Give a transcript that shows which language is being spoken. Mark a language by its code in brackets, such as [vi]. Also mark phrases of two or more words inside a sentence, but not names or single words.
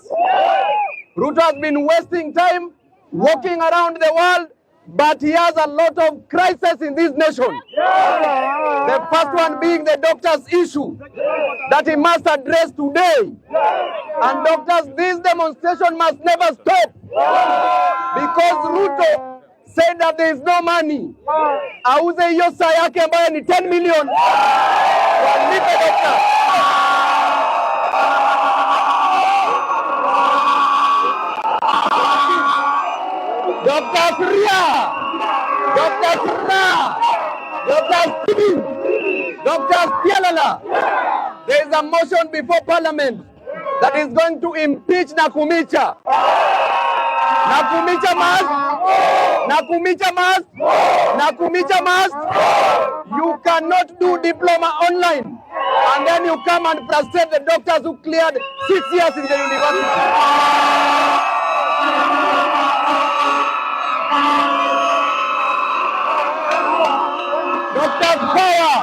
[en] Ruto has been wasting time walking around the world, but he has a lot of crises in this nation. The first one being the doctors' issue that he must address today. And doctors, this demonstration must never stop because Ruto said that there is no money. [sw] Auze hiyo saa yake ambayo ni 10 million. Walipe doctors. Dr. Ria, Dr. Ra, Dr. Tibi, Dr. Tialala. [en] There is a motion before Parliament that is going to impeach Nakumicha. Nakumicha must. Nakumicha must. Nakumicha must. You cannot do diploma online and then you come and frustrate the doctors who cleared 6 years in the university. Doctors power.